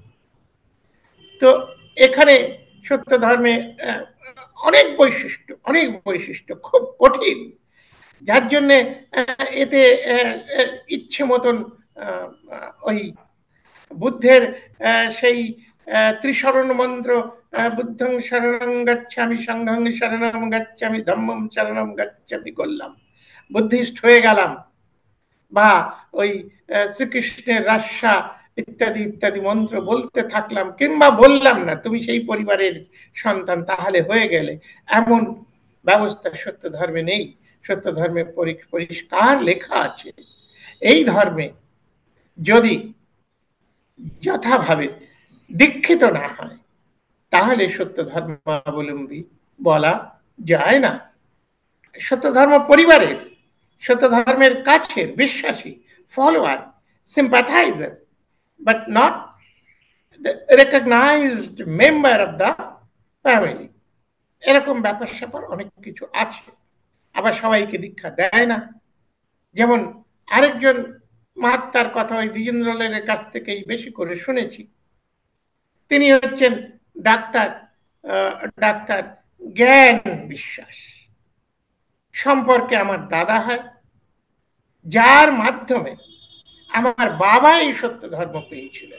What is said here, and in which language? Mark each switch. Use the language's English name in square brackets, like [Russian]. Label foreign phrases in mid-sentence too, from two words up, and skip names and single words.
[Bangla] তো এখানে সত্য ধর্মে অনেক বৈশিষ্ট্য খুব কঠিন, যার জন্যে এতে ইচ্ছে মতন ওই বুদ্ধের সেই ত্রিশরণ মন্ত্র, [Pali] বুদ্ধং শরণং গচ্ছামি, সংঘং শরণং গচ্ছামি, ধম্মং শরণং গচ্ছামি [Bangla] করলাম, বুদ্ধিস্ট হয়ে গেলাম, বা ওই শ্রীকৃষ্ণের রাস্যা ইত্যাদি ইত্যাদি মন্ত্র বলতে থাকলাম, কিংবা বললাম না, তুমি সেই পরিবারের সন্তান তাহলে হয়ে গেলে, এমন ব্যবস্থা সত্য ধর্মে নেই। সত্য ধর্মে পরিষ্কার লেখা আছে, এই ধর্মে যদি যথাভাবে দীক্ষিত না হয় তাহলে সত্য ধর্মাবলম্বী বলা যায় না। সত্য ধর্ম পরিবারের, সত্য ধর্মের কাছের বিশ্বাসী, ফলোয়ার, [English] sympathizer, but not the recognized member of the family। [Bangla] এরকম ব্যাপার স্যাপার অনেক কিছু আছে। আবার সবাইকে দীক্ষা দেয় না। যেমন আরেকজন মহাত্মার কথা ওই দ্বিজেন্দ্রলালের কাছ থেকেই বেশি করে শুনেছি। তিনি হচ্ছেন ডাক্তার ডাক্তার জ্ঞান বিশ্বাস, সম্পর্কে আমার দাদা হয়, যার মাধ্যমে আমার বাবা এই সত্য ধর্ম পেয়েছিলেন।